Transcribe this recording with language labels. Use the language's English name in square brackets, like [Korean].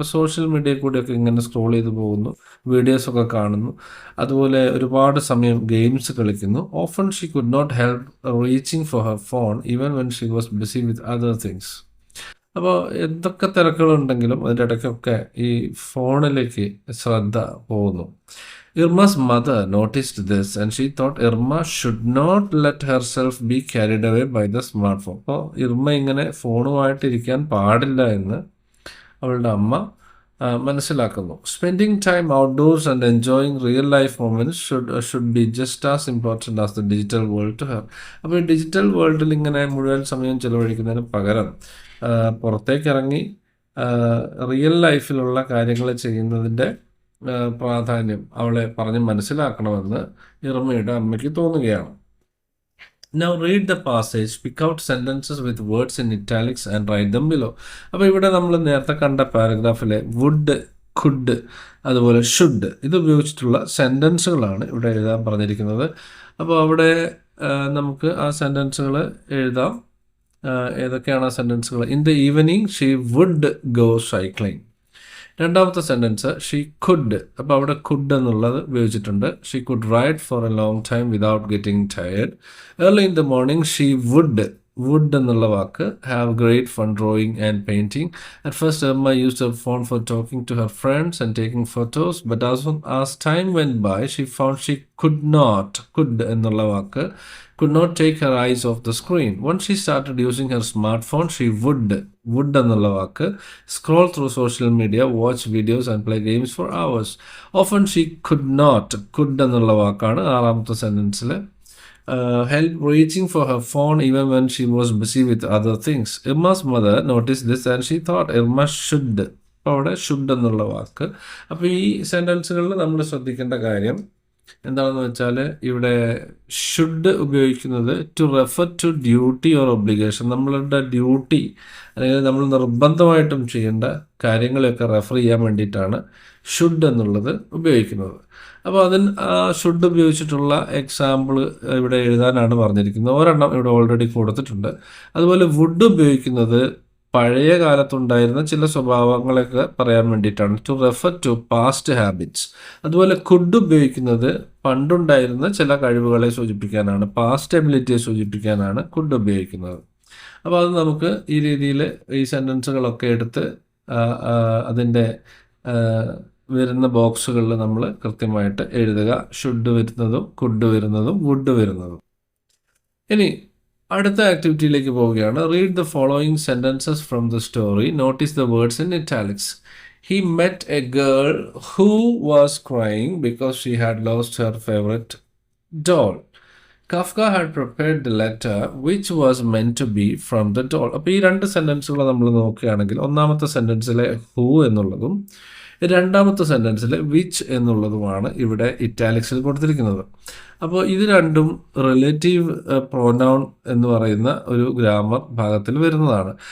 [Malayalam] ഇപ്പോൾ സോഷ്യൽ മീഡിയയിൽ കൂടിയൊക്കെ ഇങ്ങനെ സ്ക്രോൾ ചെയ്ത് പോകുന്നു, വീഡിയോസൊക്കെ കാണുന്നു, അതുപോലെ ഒരുപാട് സമയം ഗെയിംസ് കളിക്കുന്നു. [English] Often she could not help reaching for her phone even when she was busy with other things. [Malayalam] അപ്പോൾ എന്തൊക്കെ തിരക്കുകളുണ്ടെങ്കിലും അതിൻ്റെ ഇടയ്ക്കൊക്കെ ഈ ഫോണിലേക്ക് ശ്രദ്ധ പോകുന്നു. [English] Irma's mother noticed this and she thought Irma should not let herself be carried away by the smartphone. [Malayalam] അപ്പോൾ Irma ഇങ്ങനെ ഫോണുമായിട്ടിരിക്കാൻ പാടില്ല എന്ന് അവളുടെ അമ്മ മനസ്സിലാക്കുന്നു. [English] Spending time outdoors and enjoying real life moments should be just as important as the digital world to her. [Malayalam] അപ്പോൾ ഈ digital വേൾഡിൽ ഇങ്ങനെ മുഴുവൻ സമയം ചെലവഴിക്കുന്നതിന് പകരം പുറത്തേക്കിറങ്ങി റിയൽ ലൈഫിലുള്ള കാര്യങ്ങൾ ചെയ്യുന്നതിൻ്റെ പ്രാധാന്യം അവളെ പറഞ്ഞ് മനസ്സിലാക്കണമെന്ന് ഇർമയുടെ അമ്മയ്ക്ക് തോന്നുകയാണ്. [English] Now read the passage, pick out sentences with words in italics and write them below. [Malayalam] അപ്പോൾ ഇവിടെ നമ്മൾ നേരത്തെ കണ്ട പാരഗ്രാഫിലെ വുഡ്, കുഡ്, അതുപോലെ ഷുഡ് ഇത് ഉപയോഗിച്ചിട്ടുള്ള സെൻറ്റൻസുകളാണ് ഇവിടെ എഴുതാൻ പറഞ്ഞിരിക്കുന്നത്. അപ്പോൾ അവിടെ നമുക്ക് ആ സെൻറ്റൻസുകൾ എഴുതാം. ഏതൊക്കെയാണ് ആ സെൻറ്റൻസുകൾ? [English] In the evening she would go cycling. [Malayalam] രണ്ടാമത്തെ സെൻറ്റൻസ് [English] She could. [Malayalam] അപ്പോൾ അവിടെ കുഡ് എന്നുള്ളത് ഉപയോഗിച്ചിട്ടുണ്ട്. [English] She could ride for a long time without getting tired. Early in the morning she would [Malayalam] എന്നുള്ള വാക്ക് [English] Have great fun drawing and painting. At first Irma used her phone for talking to her friends and taking photos but as time went by she found she could [Malayalam] എന്നുള്ള വാക്ക് [English] could not take her eyes off the screen. Once she started using her smartphone, she would [Malayalam] എന്നുള്ള വാക്ക് [English] scroll through social media, watch videos and play games for hours. Often she could [Malayalam] എന്നുള്ള വാക്കാണ് ആറാമത്തെ സെൻറ്റൻസിൽ. [English] Help reaching for her phone even when she was busy with other things. Irma's mother noticed this and she thought Irma should. [Malayalam] അപ്പോൾ അവിടെ should എന്നുള്ള വാക്ക്. അപ്പോൾ ഈ സെൻറ്റൻസുകളിൽ നമ്മൾ ശ്രദ്ധിക്കേണ്ട കാര്യം, എന്താണെന്ന് വെച്ചാൽ ഇവിടെ ഷുഡ് ഉപയോഗിക്കുന്നത് [English] to refer to duty or obligation, [Malayalam] നമ്മളുടെ ഡ്യൂട്ടി അല്ലെങ്കിൽ നമ്മൾ നിർബന്ധമായിട്ടും ചെയ്യേണ്ട കാര്യങ്ങളെയൊക്കെ റെഫർ ചെയ്യാൻ വേണ്ടിയിട്ടാണ് ഷുഡ് എന്നുള്ളത് ഉപയോഗിക്കുന്നത്. അപ്പോൾ അതിന് ഷുഡ് ഉപയോഗിച്ചിട്ടുള്ള എക്സാമ്പിൾ ഇവിടെ എഴുതാനാണ് പറഞ്ഞിരിക്കുന്നത്. ഒരെണ്ണം ഇവിടെ ഓൾറെഡി കൊടുത്തിട്ടുണ്ട്. അതുപോലെ വുഡ് ഉപയോഗിക്കുന്നത് പഴയ കാലത്തുണ്ടായിരുന്ന ചില സ്വഭാവങ്ങളൊക്കെ പറയാൻ വേണ്ടിയിട്ടാണ്, [English] To refer to past habits. [Malayalam] അതുപോലെ കുഡ് ഉപയോഗിക്കുന്നത് പണ്ടുണ്ടായിരുന്ന ചില കഴിവുകളെ സൂചിപ്പിക്കാനാണ്, പാസ്റ്റ് എബിലിറ്റിയെ സൂചിപ്പിക്കാനാണ് കുഡ് ഉപയോഗിക്കുന്നത്. അപ്പോൾ അത് നമുക്ക് ഈ രീതിയിൽ ഈ സെൻറ്റൻസുകളൊക്കെ എടുത്ത് അതിൻ്റെ വരുന്ന ബോക്സുകളിൽ നമ്മൾ കൃത്യമായിട്ട് എഴുതുക. ഷുഡ് വരുന്നതും കുഡ് വരുന്നതും വുഡ് വരുന്നതും. ഇനി അടുത്ത ആക്ടിവിറ്റിയിലേക്ക് പോവുകയാണ്. [English] Read the following sentences from the story. Notice the words in italics. He met a girl who was crying because she had lost her favorite doll. Kafka had prepared the letter which was meant to be from the doll. [Malayalam] അപ്പോൾ ഈ രണ്ട് സെൻറ്റൻസുകൾ നമ്മൾ നോക്കുകയാണെങ്കിൽ ഒന്നാമത്തെ സെൻറ്റൻസിലെ who എന്നുള്ളതും രണ്ടാമത്തെ സെൻറ്റൻസിൽ which എന്നുള്ളതുമാണ് ഇവിടെ ഇറ്റാലിക്സിൽ കൊടുത്തിരിക്കുന്നത്. അപ്പോൾ ഇത് രണ്ടും റിലേറ്റീവ് പ്രോനൗൺ എന്ന് പറയുന്ന ഒരു ഗ്രാമർ ഭാഗത്തിൽ വരുന്നതാണ്.